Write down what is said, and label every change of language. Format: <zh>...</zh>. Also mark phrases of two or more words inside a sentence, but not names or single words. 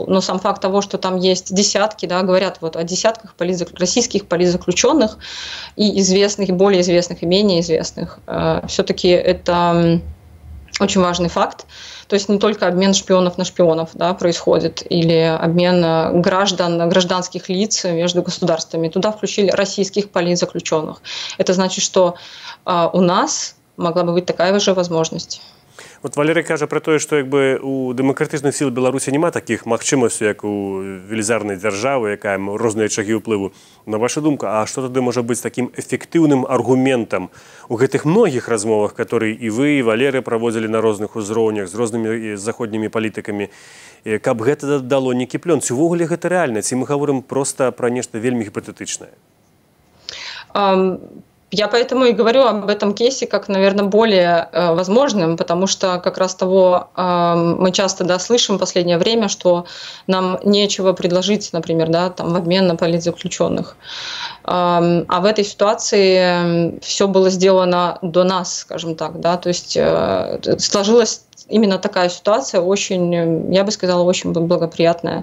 <ru>Но сам факт того, что там есть десятки, да, говорят вот о десятках российских политзаключенных, и известных, и более известных, и менее известных, все-таки это очень важный факт. То есть не только обмен шпионов на шпионов, да, происходит, или обмен гражданских лиц между государствами. Туда включили российских политзаключенных. Это значит, что у нас могла бы быть такая же возможность.</ru> <be>От Валерий кажа про тое, што як бы у дэмакратычных сіл Беларусі няма такіх магчымасцяў, як у велізарнай дзяржавы, якая розныя чагі ўплыву. На вашу думку, а што тады можа быць такім эфектыўным аргументам у гэтых многіх размовах, которые і вы, і Валерый праводзілі на розных узроўнях з рознымі заходнімі палітыкамі, каб гэта дало нейкі плён? Ці ўвогуле гэта рэальна? Ці мы гаворым проста пра нешта вельмі гіпатэтычнае?</be> <ru>Я поэтому и говорю об этом кейсе как, наверное, более возможным, потому что как раз того мы часто слышим в последнее время, что нам нечего предложить, например, да, там, в обмен на политзаключенных. А в этой ситуации все было сделано до нас, скажем так, да, то есть сложилась именно такая ситуация, очень, я бы сказала, очень благоприятная.</ru>